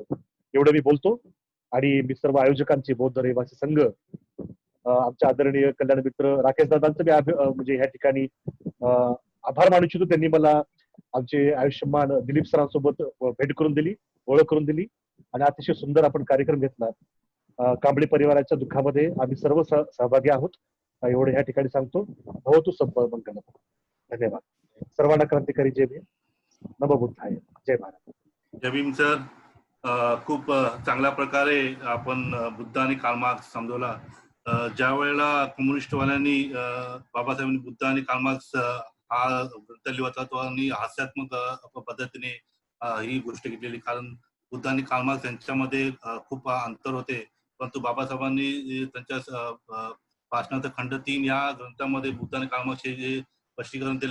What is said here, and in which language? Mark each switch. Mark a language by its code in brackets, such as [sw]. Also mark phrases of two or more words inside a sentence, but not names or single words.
[mr] एवढं मी बोलतो आणि मी सर्व आयोजकांचे बौद्ध रहिवासी संघ, आमचे आदरणीय कल्याण मित्र राकेश दादांचं मी म्हणजे ह्या ठिकाणी आभार मानू इच्छितो. त्यांनी मला आमचे आयुष्यमान दिलीप सरांसोबत भेट करून दिली, ओळख करून दिली आणि अतिशय सुंदर आपण कार्यक्रम घेतला. कांबळे परिवाराच्या दुःखामध्ये आम्ही सर्व सहभागी आहोत एवढं ह्या ठिकाणी सांगतो. [pi] भवतु सब मंगलम. [mr] धन्यवाद. सर्वांना क्रांतिकारी जय भीम. नमो बुद्धाय. जय भारत. जय भीम सर. खूप चांगल्या प्रकारे आपण बुद्ध आणि कार्ल मार्क्स समजवला. ज्या वेळेला कम्युनिस्टवाल्यांनी बाबासाहेबांनी बुद्ध आणि कार्ल मार्क्स हा ग्रंथ लिहिला होता, आणि हास्यात्मक पद्धतीने ही गोष्ट घेतलेली, कारण बुद्ध आणि कार्ल मार्क्स यांच्यामध्ये खूप अंतर होते, परंतु बाबासाहेबांनी त्यांच्या भाषणाचा खंड 3 या ग्रंथामध्ये बुद्ध आणि कार्ल मार्क्स हे स्पष्टीकरण दिले.